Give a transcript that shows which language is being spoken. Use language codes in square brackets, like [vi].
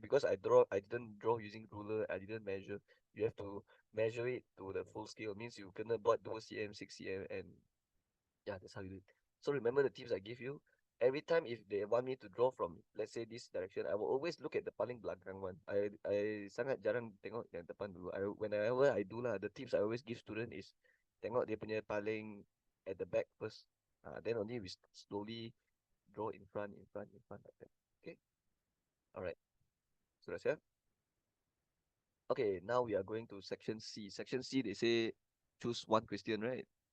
[en] Because I didn't draw using ruler. I didn't measure. You have to measure it to the full scale. Means you [ms] kena [en] buat 2 cm, 6 cm, and yeah, that's how you do it. So remember the tips I gave you. Every time if they want me to draw from, let's say this direction, I will always look at the [ms] paling belakang [en] one. [ms] I sangat jarang tengok yang depan dulu. [en] Whenever I do lah, the tips I always give student is [ms] tengok dia punya paling [en] at the back first. Then only we slowly draw in front, in front, in front like that. Okay. All right. [ms] Sudah siap? [en] Okay. Now we are going to section C. Section C, they say choose one question, right?